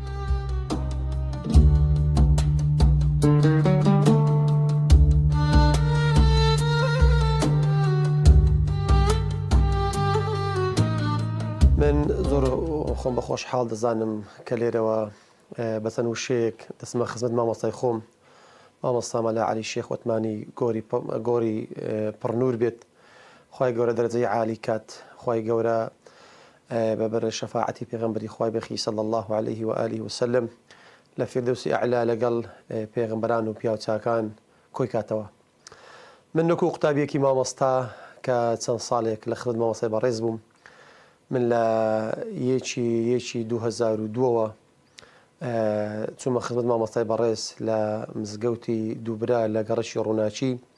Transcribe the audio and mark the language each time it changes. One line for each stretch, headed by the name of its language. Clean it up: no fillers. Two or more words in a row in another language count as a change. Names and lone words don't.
Central Kurdish: من زۆر خۆم بە خۆشحاڵ دەزانم کە لێرەوە بەچەند وشەیەک دەسمە خزمەت مامۆستای خۆم مامۆستا مەلا عەلی شێخ وەتمانی گۆری پڕنور بێت خوای گەورە دەرەجەی عالی کات خوای گەورە بەبەر شەفاعەتی پێغەمبەری خوای بەخی
Arabic: صلی الله عليه وآله وسلم
Central Kurdish: لە فیردەوسی ئەعلا لەگەڵ پێغەمبەران و پیاوچاکان کۆی کاتەوە. من نەکو قوتابیەکی مامۆستا کە چەند ساڵێک لە خزمەت مامۆستای بەڕێز بووم من لە یەکی 2002ەوە چوومە خزمەت مامۆستای بەڕێز لە مزگەوتی دووبرا لە گەڕەشی ڕووناچی